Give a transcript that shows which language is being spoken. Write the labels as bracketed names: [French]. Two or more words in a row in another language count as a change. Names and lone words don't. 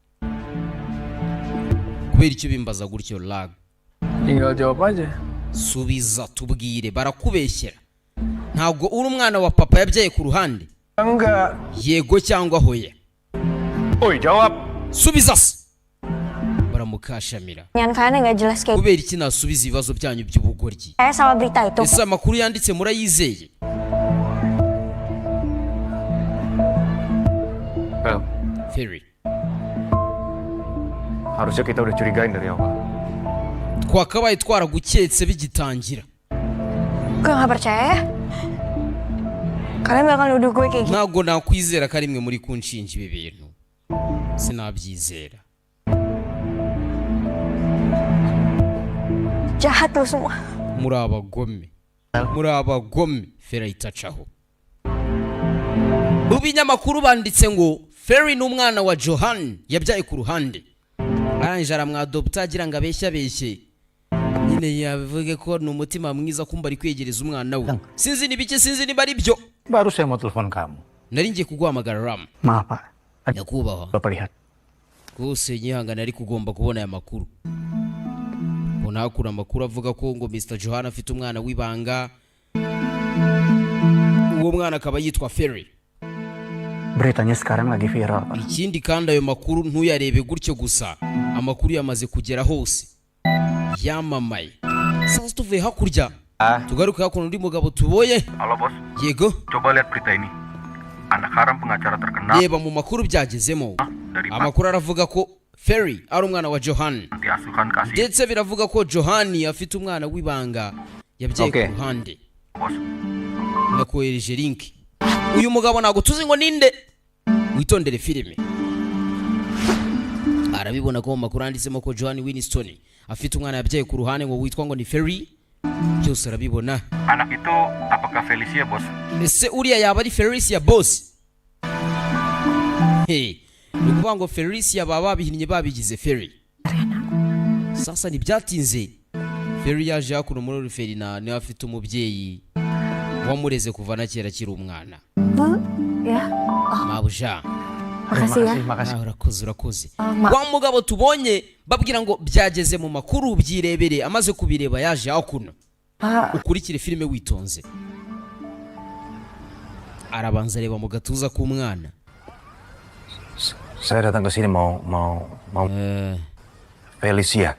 [Kinyarwanda] Kubera icyo bimbaza gutyo lag? [Indonesian] Tinggal jawab aja. [Kinyarwanda] Subiza tubwire, barakubeshyera. Ntabwo uri umwana wa papa yabyaye ku ruhande? [Indonesian] Enggak. [Kinyarwanda] Yego cyangwa hoya? [Indonesian] Oi, jawab. [Kinyarwanda] Subiza se. Baramukashamira. [Indonesian] Yang kalian nggak jelas kayak [Kinyarwanda] Kubera iki nasubiza ibibazo byanyu by'ubugoryi? [Indonesian] saya sama berita itu. [Kinyarwanda] Ese amakuru yanditse murayizeye? [Indonesian] Fel, Ferry, harusnya kita udah curigain dari awal. [Kinyarwanda] twakabaye twaraguketse bigitangira. [Indonesian] Gue nggak percaya. Kalian bakal nuduh gue kayak gitu. [Kinyarwanda] Ntabwo nakwizera ko ari mwe muri kunshinja ibi bintu. Sinabyizera. [Indonesian] Jahat lu semua. [Kinyarwanda] Muri abagome. Muri abagome. Ferry itacaho. Mu binyamakuru banditse ngo Ferry ni umwana wa Johan yabyaye ku ruhande. Arangije aramwadopta agira ngo abeshye. Nyine yavuge ko ni umutima mwiza kumba ari kwegereza umwana we. Sinzi nibiki, sinzi niba ari byo. [Indonesian] Baru saya mau telepon kamu. [Kinyarwanda] Nari ngiye kuguhamagara Ram. [Indonesian] Maaf, Pak. [Kinyarwanda] Nyakubahwa. [Indonesian] Bapak lihat. [Kinyarwanda] Rwose nyihangana ari kugomba kubona aya makuru. Unakura amakuru avuga ko ngo Mr. Johan afite umwana w'ibanga. Uwo mwana akaba yitwa Ferry. [Indonesian] Beritanya sekarang lagi viral, Pak. [Kinyarwanda] Ikindi kandi ayo makuru ntuyarebe gutyo gusa. Amakuru yamaze kugera hose. Yamamaye. Sasa tuvuye hakurya. Tugaruke hakuno undi mugabo tuboye. [Indonesian] Halo bos, [Kinyarwanda] Yego. [Indonesian] coba lihat berita ini. Anak haram pengacara terkenal [Kinyarwanda] Reba mu makuru byagezemo. [Indonesian] dari [Kinyarwanda] Amakuru aravuga ko Ferry ari umwana wa Johan. [Indonesian] panti asuhan kasih [Kinyarwanda] Ndetse biravuga ko Johan afite umwana w'ibanga yabyaye Okay. ku ruhande. [Indonesian] bos. [Kinyarwanda] Nakohereje link. Uyu mugabo ntago tuzi ngo ninde. Witondere filime. Arabibona ko mu makuru anditsemo ko Johan Winston afite umwana yabyaye ku ruhande ngo witwa ngo ni Ferry. Byose arabibona. [Indonesian] Anak itu apakah Felicia bos? [Kinyarwanda] Ese uriya yaba ari Felicia boss? Hey, nukuvuga ngo Felicia baba babihinnye babigize Ferry. Sasa ntibyatinze. Ferry yaje hakuno muri Ferina niwe afite umubyeyi wamureze kuva na kera kiri umwana. [Indonesian] Ya. [Kinyarwanda] Mabuja. [Indonesian] Makasih ya. Makasih. [Kinyarwanda] Urakoze. Wa mugabo tubonye babwira ngo byageze mu makuru byirebere, amaze kubireba yaje hakuno. [Indonesian] Pak, [Kinyarwanda] Ukurikire filime witonze. Arabanza reba mu gatuza k'umwana. [Indonesian] Saya datang ke sini mau Felicia.